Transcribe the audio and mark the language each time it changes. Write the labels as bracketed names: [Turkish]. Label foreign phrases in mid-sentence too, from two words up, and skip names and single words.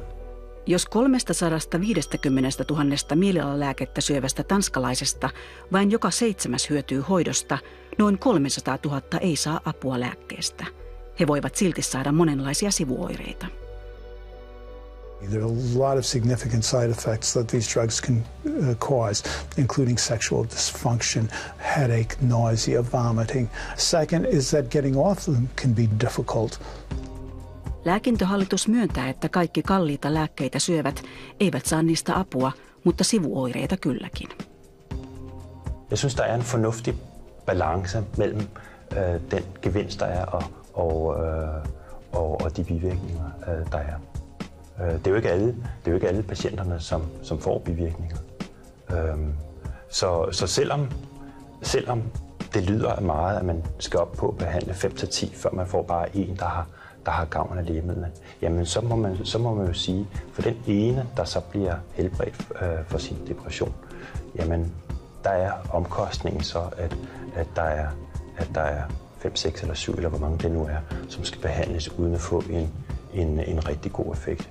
[Finnish] Jos 350 000 mielialalääkettä syövästä tanskalaisesta vain joka 7. hyötyy hoidosta, noin 300 000 ei saa apua lääkkeestä. He voivat silti saada monenlaisia sivuoireita. [English] There are a lot of significant side effects that these drugs can cause, including sexual dysfunction, headache, nausea, vomiting. Second is that getting off them can be difficult. [Finnish] Lääkintöhallitus myöntää, että kaikki kalliita lääkkeitä syövät eivät saa niistä apua, mutta sivuoireita kylläkin. [Danish] Jeg synes, der er en fornuftig balance mellem den gevinst, der er, og de bivirkninger, der er. Det er jo ikke alle patienterne, som får bivirkninger. Så selvom det lyder meget, at man skal op på at behandle 5-10, før man får bare en, der har gavn af lægemidlet, jamen så må man jo sige, for den ene, der så bliver helbredt for sin depression, jamen der er omkostningen så, at der er 5, 6 eller 7, eller hvor mange det nu er, som skal behandles uden at få en rigtig god effekt.